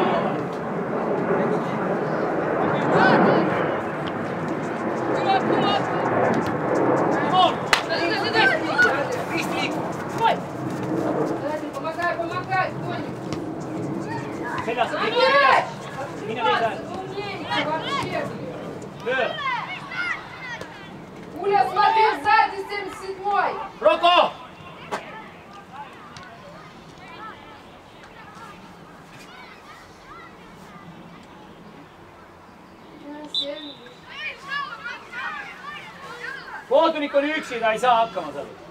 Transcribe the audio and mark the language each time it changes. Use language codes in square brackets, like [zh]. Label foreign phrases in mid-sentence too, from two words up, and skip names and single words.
[ru] Помогай, Тоник. [et] Seljas, mine viisa. Löö. [ru] Уля, смотри, сзади 77-й. [et] Roko! Kohtunik on üksi, ta ei saa hakkama seal.